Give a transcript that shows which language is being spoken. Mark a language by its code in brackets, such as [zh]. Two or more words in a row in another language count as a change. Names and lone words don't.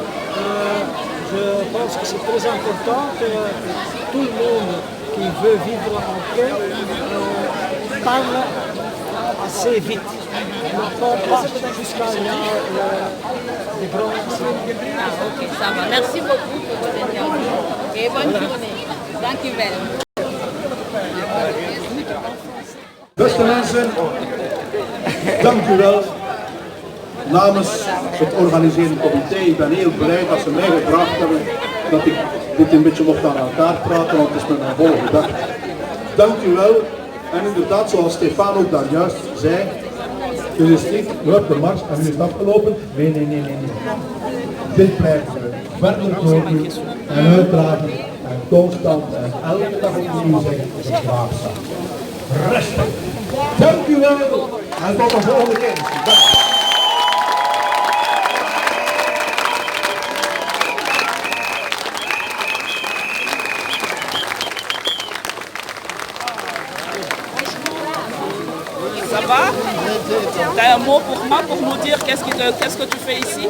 [fr] Je pense que c'est très important que tout le monde qui veut vivre en paix parle assez vite. On pas jusqu'à des grands. Ok, ça va. Merci beaucoup pour votre interview et bonne journée. [nl] Dankjewel. Beste mensen, dank u wel. Namens het organiserende comité, ik ben heel blij dat ze mij gevraagd hebben dat ik dit een beetje mocht aan elkaar praten, want het is met mijn volle gedacht. Dank u wel. En inderdaad, zoals Stefan ook daar juist zei, dus is niet, we hebben de mars en nu is het afgelopen. Nee. Dit blijft werkelijk doorgaan en uitdragen en constant en elke dag opnieuw zeggen, het is graagzaam. Respect. Dank u wel en tot de volgende keer. [fr] Ça va? T'as un mot pour moi, pour nous dire qu'est-ce que tu fais ici?